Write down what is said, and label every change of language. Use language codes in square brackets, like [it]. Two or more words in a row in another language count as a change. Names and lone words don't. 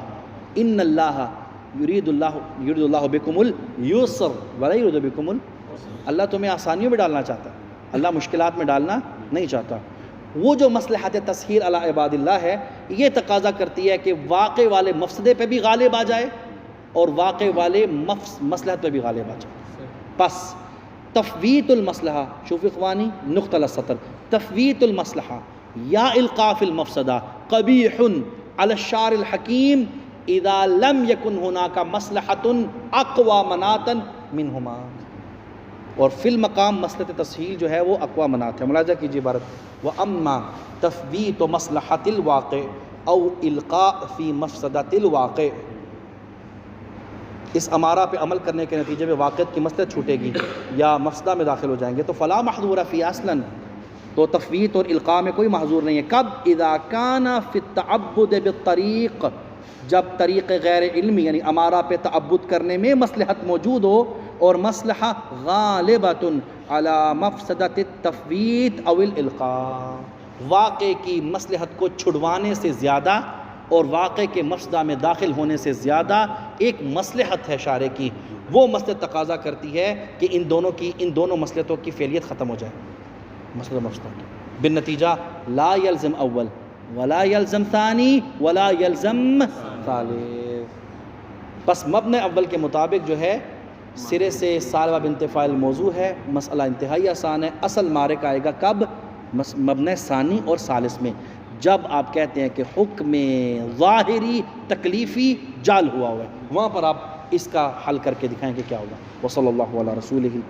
[ar] ان اللہ یرید اللہ بکم اليسر ولا یرید بکم [ur] اللہ تمہیں آسانیوں میں ڈالنا چاہتا ہے، اللہ مشکلات میں ڈالنا نہیں چاہتا. وہ جو مصلحت [ar] تسہیل علی عباد اللہ [ur] ہے یہ تقاضا کرتی ہے کہ واقع والے مفسدے پہ بھی غالب آ جائے اور واقع والے مصلحت پہ بھی غالب آ جائے. [ar] پس تفویت المصلحہ، شوف اخوانی نقطہ السطر، تفویت المصلحہ یا القاء فی المفسدہ قبیح علی الشارع الحکیم اذا لم یکن ہناک مصلحۃ اقوی مناطا منہما. [ur] اور [ar] فی المقام [ur] مصلحت تسہیل جو ہے وہ اقوی مناط ہے. ملاحظہ کیجیے عبارت، [ar] وَأَمَّا تَفْوِيتُ مَصْلَحَةِ الْوَاقِعِ أَوْ إِلْقَاء فِي مَفْسَدَةِ الْوَاقِعِ. [ur] اس امارہ پہ عمل کرنے کے نتیجے میں واقعیت کی مصلحت چھوٹے گی یا مفسدہ میں داخل ہو جائیں گے تو [ar] فلا محظور فی اصلاً، [ur] تو تفویت اور القاء میں کوئی محظور نہیں ہے. کب؟ [ar] اذا کان فی التعبد بالطریق، [ur] جب طریق غیر علمی یعنی امارہ پہ تعبد کرنے میں مصلحت موجود ہو اور [ar] مصلحہ غالبۃ علی مفسدۃ التفویت او الالقاء، [ur] واقع کی مصلحت کو چھڑوانے سے زیادہ اور واقع کے مفسدہ میں داخل ہونے سے زیادہ ایک مصلحت ہے شارع کی، وہ مصلحت تقاضا کرتی ہے کہ ان دونوں مصلحتوں کی فعلیت ختم ہو جائے. [ar] مصلحت مفسدہ بالنتیجہ لا یلزم اول ولا یلزم ثانی ولا یلزم ثالث. [ur] بس مبنی اول کے مطابق جو ہے سرے سے سالبہ بنت فاعل موضوع ہے، مسئلہ انتہائی آسان ہے. اصل مارک آئے گا کب؟ مبنی ثانی اور ثالث میں، جب آپ کہتے ہیں کہ حکم ظاہری تکلیفی جعل ہوا ہے، وہاں پر آپ اس کا حل کر کے دکھائیں کہ کیا ہوگا.